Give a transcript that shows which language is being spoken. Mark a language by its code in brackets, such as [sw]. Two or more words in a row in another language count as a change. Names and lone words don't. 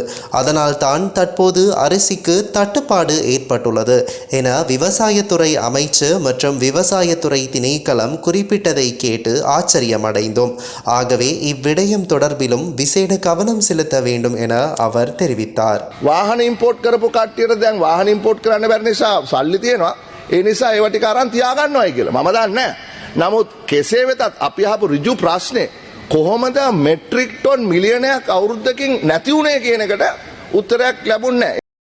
[ta] அதனால் தான் தற்போது அரிசிக்கு தட்டுப்பாடு ஏற்பட்டுள்ளது என விவசாயத்துறை அமைச்சு மற்றும் விவசாயத்துறை திணைக்களம் குறிப்பிட்டதை கேட்டு ஆச்சரியமடைந்தோம். ஆகவே இவ்விடயம் தொடர்பிலும் விசேட கவனம் செலுத்த வேண்டும் என அவர் தெரிவித்தார். [si] වාහන ඉම්පෝට් කරපු කට්ටියට දැන් වාහන ඉම්පෝට් කරන්න බැරි නිසා සල්ලි තියෙනවා. ඒ නිසා ඒව ටික අරන් තියාගන්නවයි කියලා මම දන්නේ නැහැ. නමුත් කෙසේ වෙතත් අපි අහපු ඍජු ප්‍රශ්නේ කොහොමද මෙට්‍රික් ටන් මිලියනයක් අවුරුද්දකින් නැති වුණේ කියන එකට උත්තරයක් ලැබුණේ නැහැ.